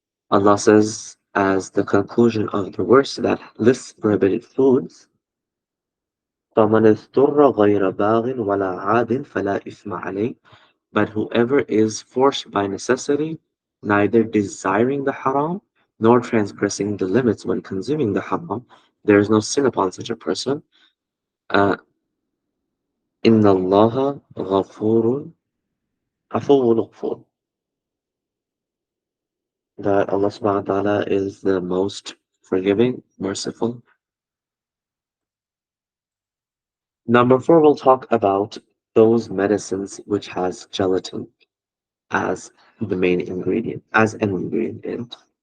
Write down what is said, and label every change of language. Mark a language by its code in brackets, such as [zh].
[en] Allah says, as the conclusion of the verse that lists prohibited foods, [ar] فَمَنِ اضْطُرَّ غَيْرَ بَاغٍ وَلَا عَادٍ فَلَا إِثْمَ عَلَيْهِ. [en] But whoever is forced by necessity, neither desiring the haram nor transgressing the limits when consuming the haram, there is no sin upon such a person. [ar] Uh, إِنَّ اللَّهَ غَفُورٌ عَفُوٌّ غَفُورٌ. [en] That Allah subhanahu wa ta'ala is the most forgiving, merciful. Number four, we'll talk about those medicines which has gelatin as the main ingredient, as an ingredient.